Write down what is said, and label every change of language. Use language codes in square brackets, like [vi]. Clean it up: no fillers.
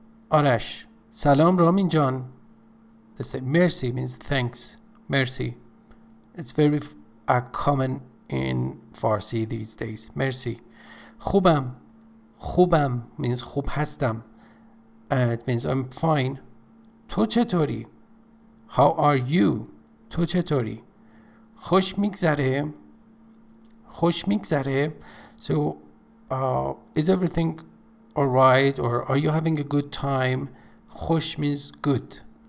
[en] Arash: Salam Ramin Jan. They say mercy means thanks. Mercy. It's very common in Farsi these days. Mercy. Khubam. Khubam means khub hastam. It means I'm fine. [fa] تو چطوری؟ [en] How are you? [fa] تو چطوری؟ خوش میگذره؟ خوش میگذره. [en] So is everything alright, or are you having a good time? خوش means good.